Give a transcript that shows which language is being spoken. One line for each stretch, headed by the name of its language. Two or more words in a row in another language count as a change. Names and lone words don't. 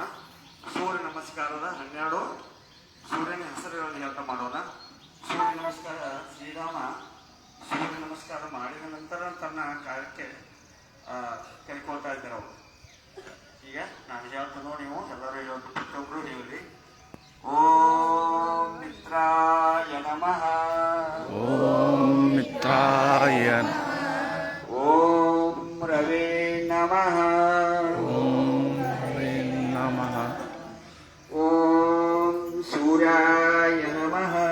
Kannada: ಸೂರ್ಯ ನಮಸ್ಕಾರದ 12 ಸೂರ್ಯನ ಹೆಸರುಗಳನ್ನು ಹೇಳ್ತಾ ಮಾಡೋಣ. ಸೂರ್ಯ ನಮಸ್ಕಾರ, ಶ್ರೀರಾಮ ಸೂರ್ಯ ನಮಸ್ಕಾರ ಮಾಡಿದ ನಂತರ ತನ್ನ ಕಾರ್ಯಕ್ಕೆ ಕೈಕೊಳ್ತಾ ಇದ್ದಾರೆ ಅವರು. ಈಗ ನಾನು ಹೇಳ್ತಾ ನೋಡಿ, ನೀವು ಎಲ್ಲರೂ ಹೇಳೋದು, ಪ್ರತಿಯೊಬ್ಬರು ಹೇಳಿ.
Sanskrit: ಓಂ ಮಿತ್ರಾಯ ನಮಃ. ಓಂ ಮಿತ್ರಾಯ ಓಂ ರವೇ ನಮಃ. ಓಂ ರವೇ ನಮಃ. ಓಂ ಸೂರ್ಯಾಯ ನಮಃ.